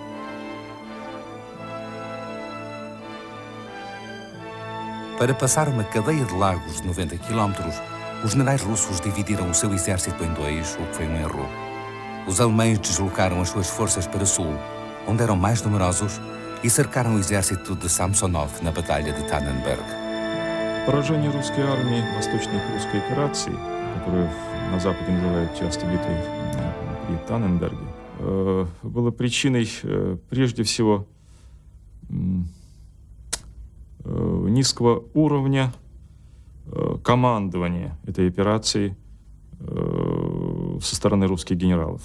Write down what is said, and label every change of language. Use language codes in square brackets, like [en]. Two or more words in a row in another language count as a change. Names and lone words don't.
[pt] Para passar uma cadeia de lagos de 90 quilómetros, os generais russos dividiram o seu exército em 2, o que foi um erro. Os alemães deslocaram as suas forças para o sul, onde eram mais numerosos, и cercaram o exército de Samsonov na Batalha de Tannenberg. [ru] Поражение русской армии в восточной прусской операции, которую на Западе называют часто битвой при Танненберге, было причиной прежде всего низкого уровня командования этой операцией со стороны русских генералов.